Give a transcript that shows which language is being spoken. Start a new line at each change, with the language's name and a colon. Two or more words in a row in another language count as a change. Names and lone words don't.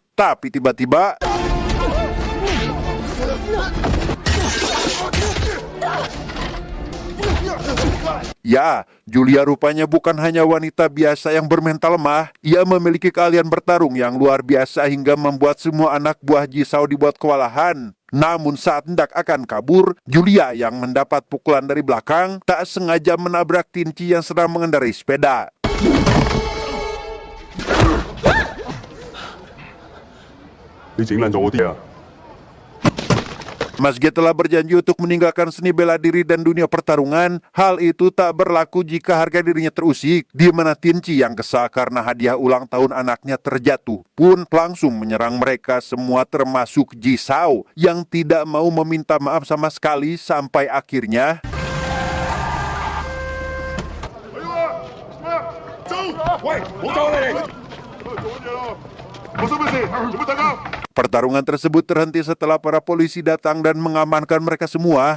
Indonesian: Tapi tiba-tiba ya, Julia rupanya bukan hanya wanita biasa yang bermental lemah. Ia memiliki keahlian bertarung yang luar biasa hingga membuat semua anak buah Ji Sao dibuat kewalahan. Namun saat hendak akan kabur, Julia yang mendapat pukulan dari belakang tak sengaja menabrak Tinci yang sedang mengendarai sepeda.
Cantonese: 你整爛咗我啲啊！
Indonesian: Meski telah berjanji untuk meninggalkan seni bela diri dan dunia pertarungan, hal itu tak berlaku jika harga dirinya terusik, di mana Tinci yang kesal karena hadiah ulang tahun anaknya terjatuh pun langsung menyerang mereka semua termasuk Ji Sao yang tidak mau meminta maaf sama sekali sampai akhirnya pertarungan tersebut terhenti setelah para polisi datang dan mengamankan mereka semua.